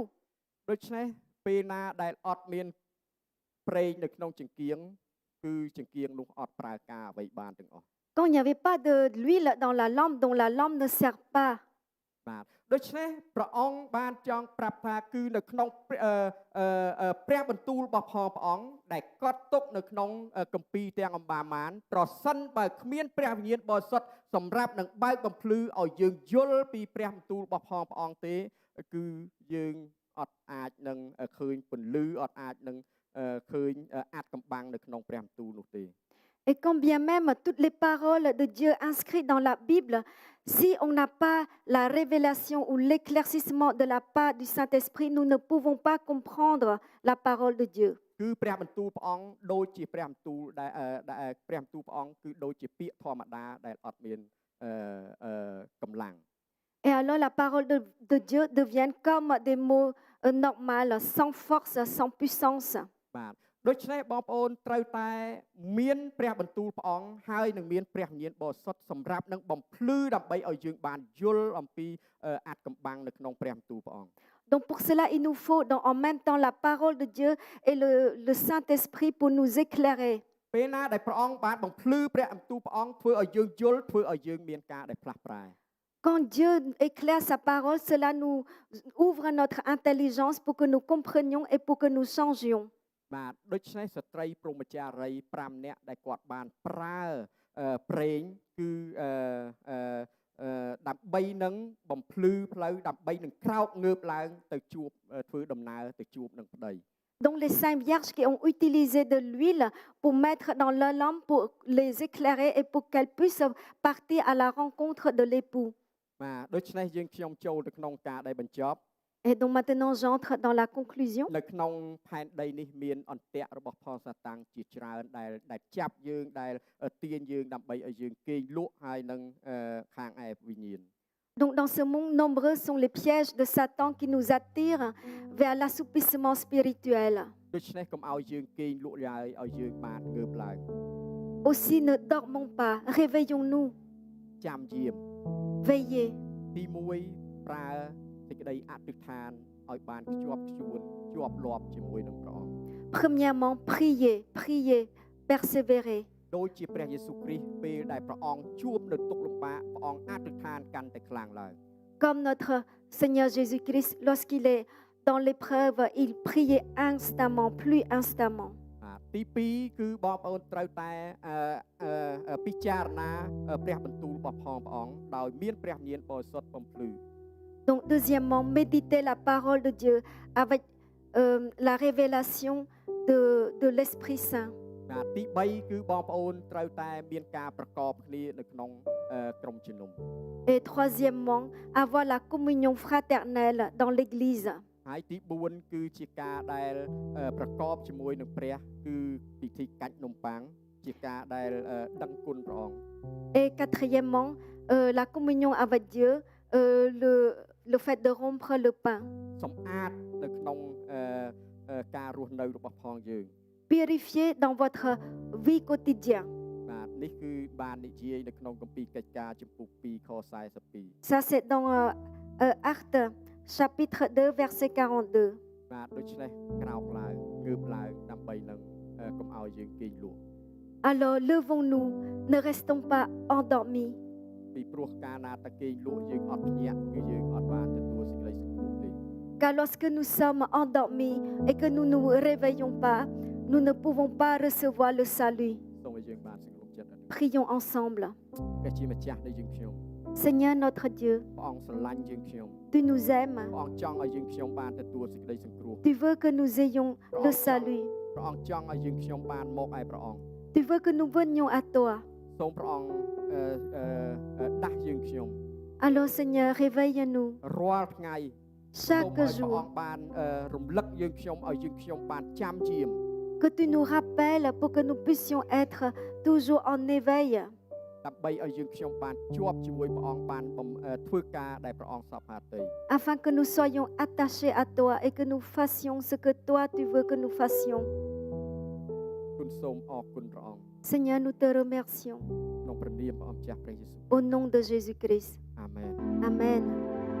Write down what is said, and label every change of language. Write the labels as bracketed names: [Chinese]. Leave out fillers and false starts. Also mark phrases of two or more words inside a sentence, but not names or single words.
[Khmer] ដូច្នេះពេលណាដែលអត់មានប្រេងនៅក្នុងចង្គៀងគឺចង្គៀងនោះអត់ប្រើការអ្វីបានទាំងអស់ [French] Quand il n'y avait pas de l'huile dans la lampe, donc la lampe ne sert pas. [Khmer] បាទដូច្នេះព្រះអង្គបានចង់ប្រាប់ថាគឺនៅក្នុងព្រះបន្ទូលរបស់ព្រះអង្គដែលកត់ទុកនៅក្នុងគម្ពីរទាំងអម្បាមានប្រសិនបើគ្មានព្រះវិញ្ញាណបរិសុទ្ធសម្រាប់នឹងបើកបំភ្លឺឲ្យយើងយល់ពីព្រះបន្ទូលរបស់ព្រះអង្គទេគឺយើងអត់អាចនឹងឃើញពន្លឺអត់អាចនឹងឃើញអាចកំបាំងនៅក្នុងព្រះបន្ទូលនោះទេ [French] Et quand bien même toutes les paroles de Dieu inscrites dans la Bible, si on n'a pas la révélation ou l'éclaircissement de la part du Saint-Esprit, nous ne pouvons pas comprendre la parole de Dieu. [Khmer] គឺព្រះបន្ទូលព្រះអង្គដូចជាព្រះបន្ទូលដែលព្រះបន្ទូលព្រះអង្គគឺដូចជាពាក្យធម្មតាដែលអត់មានកម្លាំង [French] Et alors la parole de Dieu devient comme des mots normaux, sans force, sans puissance. [Khmer] បាទដូច្នេះបងប្អូនត្រូវតែមានព្រះបន្ទូលព្រះអង្គហើយនឹងមានព្រះវិញ្ញាណបរិសុទ្ធសម្រាប់នឹងបំភ្លឺដើម្បីឲ្យយើងបានយល់អំពីអាចកំបាំងនៅក្នុងព្រះបន្ទូលព្រះអង្គ [French] Donc pour cela, il nous faut en même temps la parole de Dieu et le Saint-Esprit pour nous éclairer. [Khmer] ពេលណាដែលព្រះអង្គបានបំភ្លឺព្រះបន្ទូលព្រះអង្គធ្វើឲ្យយើងយល់ធ្វើឲ្យយើងមានការដែលផ្លាស់ប្រែ [French] Quand Dieu éclaire sa parole, cela nous ouvre notre intelligence pour que nous comprenions et pour que nous changions. [Khmer] បាទដូច្នេះស្ត្រីព្រហ្មចារី5នាក់ដែលគាត់បានប្រើប្រេងគឺដើម្បីនឹងបំភ្លឺផ្លូវដើម្បីនឹងក្រោកងើបឡើងទៅជួបធ្វើដំណើរទៅជួបនឹងប្តី [French] Donc les saintes vierges qui ont utilisé de l'huile pour mettre dans leur lampe pour les éclairer et pour qu'elles puissent partir à la rencontre de l'époux. [Khmer] បាទដូច្នេះយើងខ្ញុំចូលទៅក្នុងការដែលបញ្ចប់ [French] Et donc maintenant j'entre dans la conclusion. [Khmer] នៅក្នុងផែនដីនេះមានអន្ទាក់របស់ផលសាតាំងជាច្រើនដែលចាប់យើងដែលទាញយើងដើម្បីឲ្យយើងគេងលក់ហើយនឹងខាងឯវិញ្ញាណ [French] Donc dans ce monde, nombreux sont les pièges de Satan qui nous attirent vers l'assoupissement spirituel. [Khmer] ដូច្នេះកុំឲ្យយើងគេងលក់ឡើយឲ្យយើងបានងើបឡើង [French] Aussi ne dormons pas, réveillons-nous, [Khmer] ចាំយាម [French] veillez. [Khmer] ទី1ប្រើសេចក្តីអធិដ្ឋានឲ្យបានខ្ជាប់ខ្ជួនជាប់លាប់ជាមួយនឹងព្រះអង្គ [French] Premièrement, priez, priez, persévérez. [Khmer] ដូចជាព្រះយេស៊ូវគ្រីស្ទពេលដែលព្រះអង្គជួបនៅទុក្ខលំបាកព្រះអង្គអធិដ្ឋានកាន់តែខ្លាំងឡើង [French] Comme notre Seigneur Jésus-Christ, lorsqu'il est dans l'épreuve, il priait instamment, plus instamment. [Khmer] ទី2គឺបងប្អូនត្រូវតែពិចារណាព្រះបន្ទូលរបស់ផងព្រះអង្គដោយមានព្រះវិញ្ញាណបរិសុទ្ធបំភ្លឺ [French] Donc deuxièmement, méditez la parole de Dieu avec la révélation de l'Esprit Saint. [Khmer] ទី3គឺបងប្អូនត្រូវតែមានការប្រកបគ្នានៅក្នុងក្រុមជំនុំ [French] Et troisièmement, avoir la communion fraternelle dans l'Église. [Khmer] ហើយទី4គឺជាការដែលប្រកបជាមួយនឹងព្រះគឺពិធីកាច់នំប៉័ងជាការដែលដឹងគុណព្រះអង្គ [French] Et quatrièmement, la communion avec Dieu, le fait de rompre le pain. [Khmer] សម្អាតនៅក្នុងការរស់នៅរបស់ផងយើង [French] Purifiez dans votre vie quotidienne. [Khmer] បាទនេះគឺបាននិយាយនៅក្នុងគម្ពីរកិច្ចការចំពុក2ខ42 [French] Ça c'est dans Actes chapitre 2 verset 42. [Khmer] បាទដូច្នេះក្រោកឡើងងើបឡើងដើម្បីនឹងកុំឲ្យយើងគេងលក់ [French] Alors levons-nous, ne restons pas endormis. [Khmer] ពីព្រោះការណាតែគេងលក់យើងអត់ភ្ញាក់គឺយើងអត់បានទទួលសេចក្តីសង្គ្រោះទេ [French] Car lorsque nous sommes endormis et que nous ne nous réveillons pas, nous ne pouvons pas recevoir le salut. [Khmer] សូមឲ្យយើងបានសង្គ្រោះចិត្ត [French] Prions ensemble. [Khmer] ព្រះជាម្ចាស់នៃយើងខ្ញុំ [French] Seigneur notre Dieu, [Khmer] ព្រះអង្គស្រឡាញ់យើងខ្ញុំ [French] tu nous aimes. [Khmer] ព្រះអង្គចង់ឲ្យយើងខ្ញុំបានទទួលសេចក្តីសង្គ្រោះ [French] Tu veux que nous ayons le salut. [Khmer] ព្រះអង្គចង់ឲ្យយើងខ្ញុំបានមកឯព្រះអង្គ [French] Tu veux que nous venions à toi. [Khmer] សូមព្រះអង្គដាស់យើងខ្ញុំ [French] Alors Seigneur, réveille-nous [Khmer] រាល់ថ្ងៃ [French] chaque [Khmer] ព្រះ [French] jour. [Khmer] អង្គបានរំលឹកយើងខ្ញុំឲ្យយើងខ្ញុំបានចាំជាម [French] Que tu nous rappelles pour que nous puissions être toujours en éveil. [Khmer] ដើម្បីឲ្យយើងខ្ញុំបានជាប់ជាមួយព្រះអង្គបានធ្វើការដែលព្រះអង្គសពហាតី [French] Afin que nous soyons attachés à toi et que nous fassions ce que toi tu veux que nous fassions. [Khmer] គុណសូមអរគុណព្រះអង្គ [French] Seigneur, nous te remercions [Khmer] ក្នុងព្រះនាមព្រះអង្គម្ចាស់ព្រះយេស៊ូវ [French] au nom de Jésus-Christ. [Khmer] អាមែន [French] Amen.